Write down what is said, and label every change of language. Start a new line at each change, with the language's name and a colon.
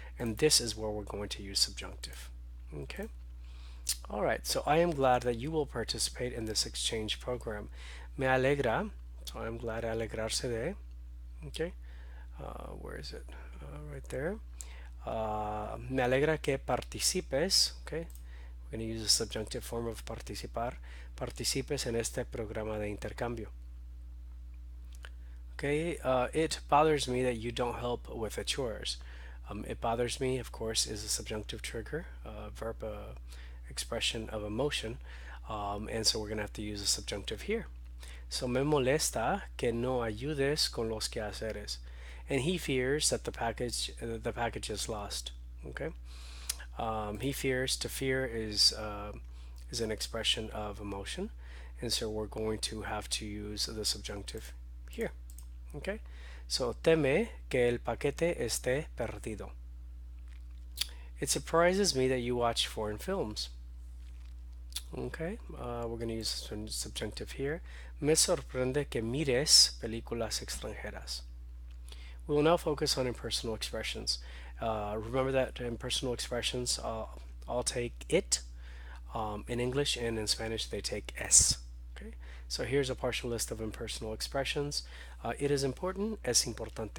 English: And this is where we're going to use subjunctive. Okay? All right, so I am glad that you will participate in this exchange program.
Spanish: Me alegra,
English: so I'm glad
Spanish: alegrarse de.
English: Okay? Where is it? Right there.
Spanish: Me alegra que participes. Okay?
English: We're going to use the subjunctive form of participar.
Spanish: Participes en este programa de intercambio.
English: Okay, it bothers me that you don't help with the chores. It bothers me, of course, is a subjunctive trigger, verb expression of emotion, and so we're going to have to use a subjunctive here. So
Spanish: me molesta que no ayudes con los quehaceres,
English: and he fears that the package is lost. Okay, he fears. To fear is an expression of emotion, and so we're going to have to use the subjunctive here. Okay, so
Spanish: teme que el paquete esté perdido.
English: It surprises me that you watch foreign films. Okay, we're going to use subjunctive here.
Spanish: Me sorprende que mires películas extranjeras.
English: We will now focus on impersonal expressions. Remember that impersonal expressions all take it. In English and in Spanish, they take es. Okay, so here's a partial list of impersonal expressions. It is important,
Spanish: es importante.